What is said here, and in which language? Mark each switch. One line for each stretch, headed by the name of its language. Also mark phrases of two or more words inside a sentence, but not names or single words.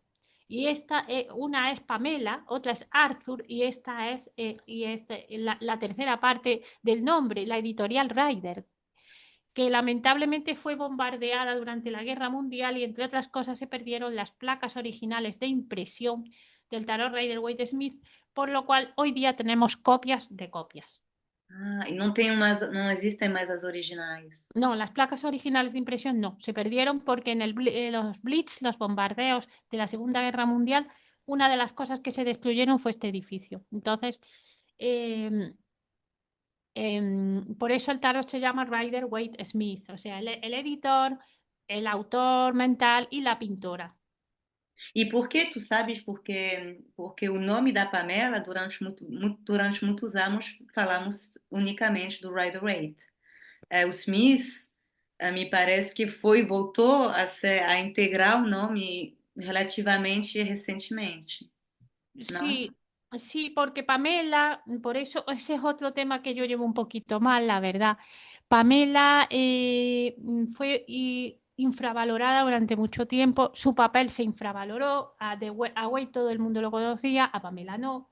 Spanish: Y una es Pamela, otra es Arthur y esta es la tercera parte del nombre, la editorial Rider, que lamentablemente fue bombardeada durante la Guerra Mundial y entre otras cosas se perdieron las placas originales de impresión del tarot Rider Waite Smith, por lo cual hoy día tenemos copias de copias.
Portuguese: Ah, e não tem umas, não existem mais as originais.
Spanish: No, las placas originales de impresión no, se perdieron porque en los Blitz, los bombardeos de la Segunda Guerra Mundial, una de las cosas que se destruyeron fue este edificio. Entonces, em, por eso el tarot se llama Rider Waite Smith, o sea, el editor, el autor mental y la pintora.
Portuguese: E por que tu sabes? Porque o nome da Pamela, durante muitos anos, falamos unicamente do Rider-Waite. O Smith, me parece que voltou a integrar o nome relativamente recentemente, não?
Spanish: Sí, sí, porque Pamela, por eso ese es otro tema que yo llevo un poquito mal, la verdad. Pamela fue infravalorada durante mucho tiempo, su papel se infravaloró, a Wade todo el mundo lo conocía, a Pamela no.